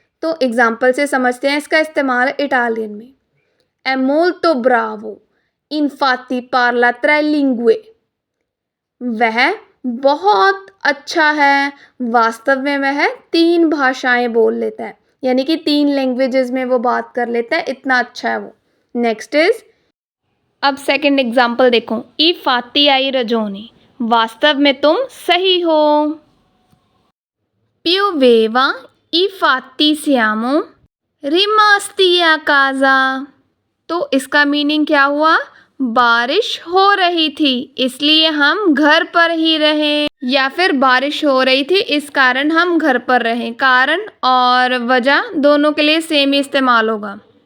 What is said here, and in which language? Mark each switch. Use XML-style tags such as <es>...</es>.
<hi>तो एग्जाम्पल से समझते हैं इसका इस्तेमाल इटालियन में।</hi> <it>è molto bravo infatti parla 3 lingue,</it> <hi>वह बहुत अच्छा है, वास्तव में वह 3 भाषाएं बोल लेता है, यानी कि 3 लैंग्वेजेस में वो बात कर लेता है, इतना अच्छा है वो। नेक्स्ट इज, अब सेकंड एग्जाम्पल देखो,</hi> <it>ई फाती आई रजोनी,</it> <hi>वास्तव में तुम सही हो।</hi> <it>pioveva infatti siamo rimasti a casa,</it> <hi>तो इसका मीनिंग क्या हुआ? बारिश हो रही थी इसलिए हम घर पर ही रहे, या फिर बारिश हो रही थी इस कारण हम घर पर रहे। कारण और वजह दोनों के लिए सेम ही इस्तेमाल होगा।</hi>